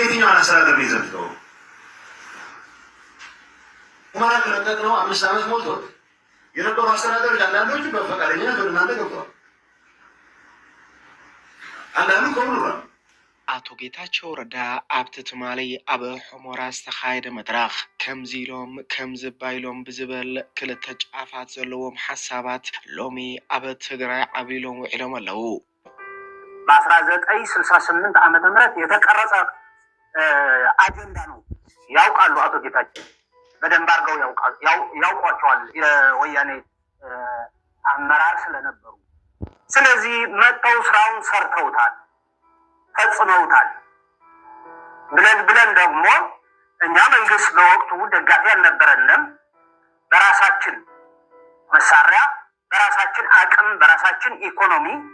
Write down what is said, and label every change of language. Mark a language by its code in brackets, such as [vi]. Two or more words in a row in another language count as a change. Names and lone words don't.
[am] የትኛውን አስተዳደር ይዘልቀው ሁመራ ከለቀቅ ነው 5 ዓመት ሞልቶት የነበሩ አስተዳደሮች አንዳንዶቹ በፈቃደኝነት ወደ እናንተ ገብተዋል። አንዳንዱ ከብሏል። [ti] አቶ ጌታቸው ረዳ ኣብቲ ትማሊ ኣብ ሑመራ ዝተኻየደ መድረኽ ከምዚኢሎም ከምዝባይሎም ብዝበል ክልተ ጫፋት ዘለዎም ሓሳባት ሎሚ ኣብ ትግራይ ዓብሎም ውዒሎም ኣለው። [am] በ1968 ዓመተ ምህረት የተቀረጸ አጀንዳ ነው። ያውቃሉ አቶ ጌታቸው በደንብ አድርገው ያውቋቸዋል የወያኔ አመራር ስለነበሩ። ስለዚህ መጥተው ስራውን ሰርተውታል፣ ፈጽመውታል ብለን ደግሞ እኛ መንግስት በወቅቱ ደጋፊ አልነበረንም። በራሳችን መሳሪያ፣ በራሳችን አቅም፣ በራሳችን ኢኮኖሚ